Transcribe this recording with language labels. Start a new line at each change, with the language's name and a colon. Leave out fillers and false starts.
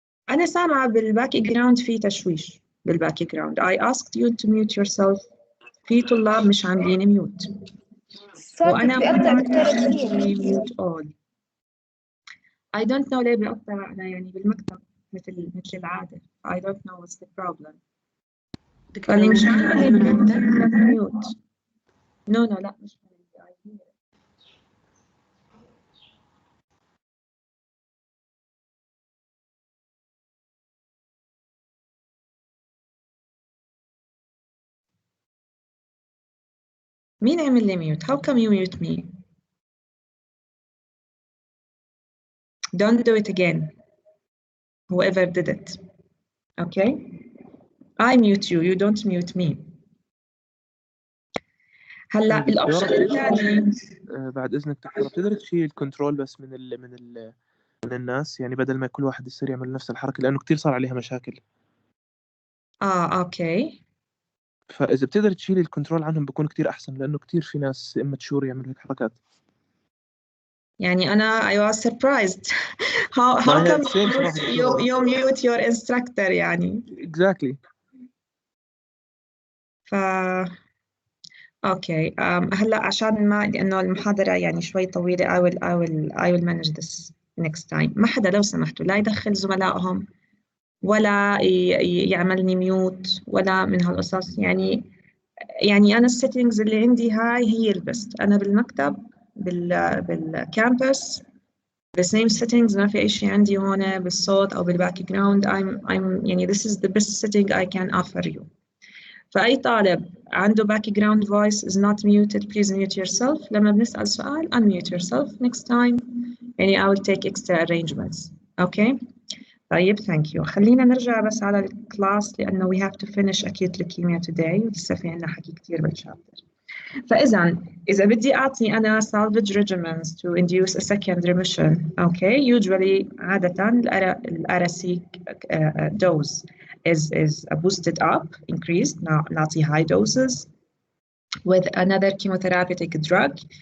Arabic: أنا سامعة بالباك جراوند في تشويش بالباك جراوند.
English: I asked you to mute yourself.
Arabic: في طلاب مش عاملين ميوت. وأنا بيقطع دكتورة كثير.
English: mute all. I don't know
Arabic: ليه بيقطع. أنا يعني بالمكتب مثل العادة.
English: I don't know what's the problem.
Arabic: فاللي مش عامل ميوت. No لا مش عامل. مين عمل لي ميوت؟
English: How come you mute me? Don't do it again. Whoever did it. Okay? I mute you. You don't mute me.
Arabic: هلا الاوبشن الثاني بعد اذنك دكتوره بتقدر تشيل الكنترول بس من الناس، يعني بدل ما كل واحد يصير يعمل نفس الحركه لانه كثير صار عليها مشاكل. اوكي. فاذا بتقدر تشيل الكنترول عنهم بكون كثير احسن، لانه كثير في ناس immature يعملوا هيك حركات. يعني أنا
English: I was surprised. how come you mute your instructor يعني. Exactly.
Arabic: اوكي هلا عشان ما لأنه المحاضرة يعني شوي طويلة
English: I will manage this next time.
Arabic: ما حدا لو سمحتوا لا يدخل زملائهم ولا يعملني ميوت ولا من هالقصص. يعني أنا السيتنجز اللي عندي هاي هي البست. أنا بالمكتب بالكامبس
English: the same settings
Arabic: ما في أي شيء عندي هون بالصوت أو بالباك جراوند.
English: I'm يعني this is the best setting I can offer you.
Arabic: فأي طالب عنده
English: back ground voice is not muted please mute yourself. لما بنسأل سؤال unmute yourself next time. يعني I will take extra arrangements. Okay. طيب thank you.
Arabic: خلينا نرجع بس على الكلاس لأنه
English: we have to finish acute leukemia today
Arabic: ولسه في عنا حكي كتير بالشابتر. إذا بدي أعطي أنا salvage regimens
English: to induce a second remission.
Arabic: Okay.
English: Usually عادة ال RSC dose is boosted up, increased.
Arabic: نعطي high doses with another chemotherapeutic drug.